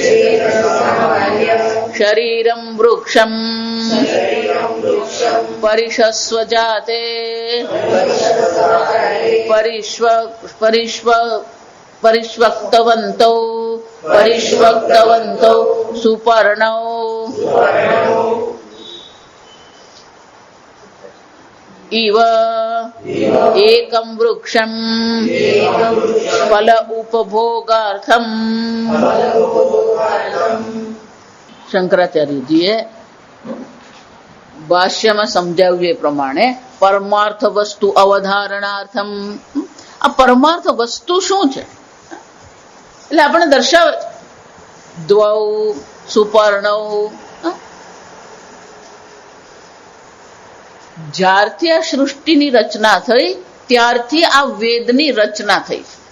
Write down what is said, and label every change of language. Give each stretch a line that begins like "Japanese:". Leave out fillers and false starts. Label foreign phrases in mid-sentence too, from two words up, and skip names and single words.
Sanskrit: शरीरं वृक्षम् परिशस्वजाते परिष्वक्तवन्तौ सुपर्णौ इव एकं वृक्षम् फल उपभोगार्थम।
Gujarati: શંકરાચાર્યજીએ ભાષ્યમાં સમજાવ્યું એ પ્રમાણે પરમાર્થ વસ્તુ અવધારણાર્થમ, આ પરમાર્થ વસ્તુ શું છે એટલે આપણે દર્શાવે
Sanskrit: द्वौ सुपर्णौ,
Gujarati: જ્યારથી આ સૃષ્ટિની રચના થઈ ત્યારથી આ વેદની રચના થઈ.